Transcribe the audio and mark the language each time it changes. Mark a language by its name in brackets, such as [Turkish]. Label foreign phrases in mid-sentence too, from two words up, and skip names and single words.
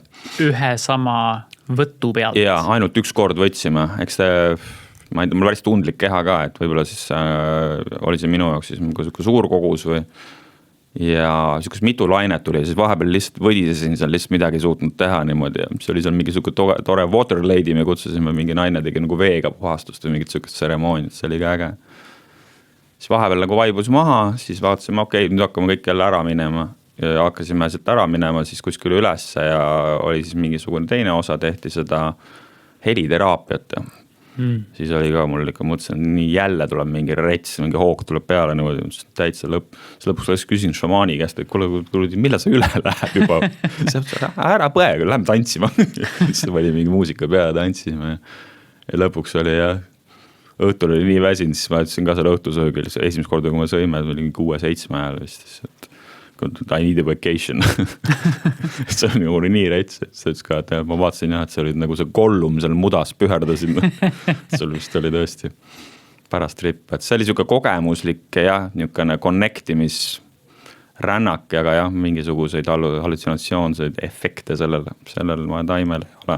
[Estonian] Ühe sama võttu pealt. Ja ainult üks kord võtsime, eks te... Ma ei tea, mul päris tundlik keha ka, et võibolla siis oli see minu jaoks siis mingi suur kogus või ja sükest mitu lainet tuli ja siis vahepeal lihtsalt võdisesin seal lihtsalt midagi suutnud teha niimoodi ja mis oli seal mingi suke tore [English] water lady, [Estonian] me kutsusime mingi naine tegi nagu veega puhastust või mingit sükest tseremooniat, see oli ka äge. Siis vahepeal nagu vaibus maha, siis vaatasime, okei, nüüd hakkame kõik jälle ära minema ja hakkasime sealt ära minema siis kuskil ülesse ja oli siis mingisugune teine osa, tehti seda heliteraapiat ja siis oli ka mul ikka mõtlesin, nii jälle tuleb mingi rets, mingi hoog tuleb peale niimoodi, täitsa lõpuks küsin šamaani käest, et kuule, millal see üle läheb juba, ära põe, lähme tantsima, siis oli mingi muusika peale, tantsime ja lõpuks oli jah, õhtul oli nii väsinud, siis ma ütlesin ka selle õhtusöögil, esimest korda, kui ma sõime, oli 6-7 ajal vist, et [English] I need a vacation. [Estonian] See on ju nii rets, et see ütles ka, et ma vaatasin jah, et see oli nagu see kollum seal mudas püherdasin. See vist oli tõesti pärast trip, et see oli siuke kogemuslik jah, niukene connectimis rännak, aga jah, mingisuguseid hallutsinatsioonseid efekte sellel ma taimel ei ole.